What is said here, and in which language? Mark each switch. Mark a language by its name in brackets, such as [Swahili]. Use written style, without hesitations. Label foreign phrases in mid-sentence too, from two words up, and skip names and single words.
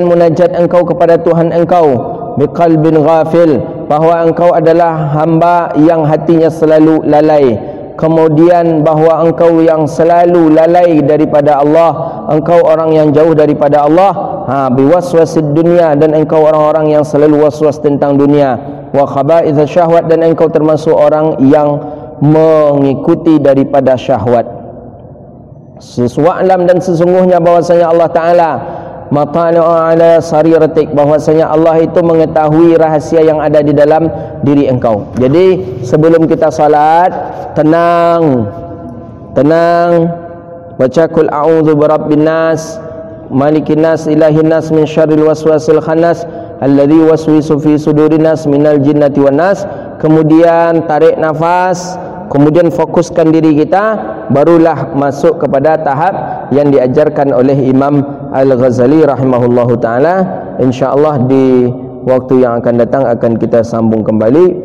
[Malay] munajat engkau kepada Tuhan engkau [Arabic] بقلب غافل, [Malay] bahawa engkau adalah hamba yang hatinya selalu lalai, kemudian bahawa engkau yang selalu lalai daripada Allah, engkau orang yang jauh daripada Allah, [Arabic] بوسواس الدنيا, [Malay] dan engkau orang-orang yang selalu waswas tentang dunia, [Arabic] وخبائث الشهوات, [Malay] dan engkau termasuk orang yang mengikuti daripada syahwat. Wa'lam, dan sesungguhnya bahwasanya Allah Ta'ala [Arabic] مطلع على سريرتك, [Malay] bahwasanya Allah itu mengetahui rahasia yang ada di dalam diri engkau. Jadi sebelum kita salat, tenang, baca [Arabic] قل أعوذ برب الناس ملك الناس إله الناس من شر الوسواس الخناس الذي يوسوس في صدور الناس من الجنة والناس. [Malay] Kemudian tarik nafas, kemudian fokuskan diri kita, barulah masuk kepada tahap yang diajarkan oleh Imam Al-Ghazali [Arabic] رحمه الله تعالى. [Malay] InsyaAllah di waktu yang akan datang akan kita sambung kembali.